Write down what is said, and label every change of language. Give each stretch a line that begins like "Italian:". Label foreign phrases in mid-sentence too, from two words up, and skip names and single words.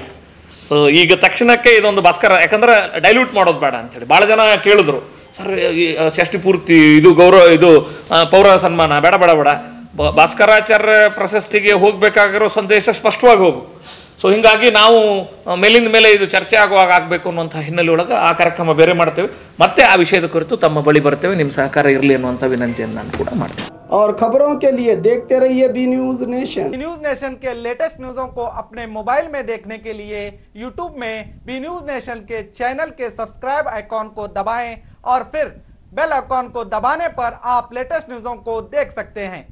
Kannada: ಈಗ ತಕ್ಷಣಕ್ಕೆ ಇದೊಂದು ಭಾಸ್ಕರ, ಯಾಕಂದ್ರೆ ಡೈಲ್ಯೂಟ್ ಮಾಡೋದು ಬೇಡ ಅಂತೇಳಿ ಭಾಳ ಜನ ಕೇಳಿದ್ರು, ಸರ್ ಷಷ್ಠಿ ಪೂರ್ತಿ ಇದು ಗೌರವ, ಇದು ಪೌರ ಸನ್ಮಾನ ಬೇಡ ಬೇಡ ಬೇಡ, ಭಾಸ್ಕರಾಚಾರ್ಯ ಪ್ರಶಸ್ತಿಗೆ ಹೋಗಬೇಕಾಗಿರೋ ಸಂದೇಶ ಸ್ಪಷ್ಟವಾಗಿ ಹೋಗು. ಸೊ ಹಿಂಗಾಗಿ ನಾವು ಮೇಲಿಂದ ಮೇಲೆ ಇದು ಚರ್ಚೆ ಆಗುವಾಗ ಆಗಬೇಕು ಅನ್ನುವಂಥ ಹಿನ್ನೆಲೆ ಒಳಗೆ ಆ ಕಾರ್ಯಕ್ರಮ ಬೇರೆ ಮಾಡ್ತೇವೆ. ಮತ್ತೆ ಆ ವಿಷಯದ ಕುರಿತು ತಮ್ಮ ಬಳಿ ಬರ್ತೇವೆ, ನಿಮ್ಮ ಸಹಕಾರ ಇರಲಿ ಅನ್ನುವಂಥ ವಿನಂತಿಯನ್ನು ನಾನು ಕೂಡ ಮಾಡ್ತೇನೆ.
Hindi: और खबरों के लिए देखते रहिए बी न्यूज नेशन। बी न्यूज नेशन के
English: latest news
Hindi: को अपने मोबाइल में देखने के लिए यूट्यूब में बी न्यूज नेशन के चैनल के
English: subscribe icon
Hindi: को दबाएं और फिर
English: bell icon
Hindi: को दबाने पर आप
English: latest news
Hindi: को देख सकते हैं।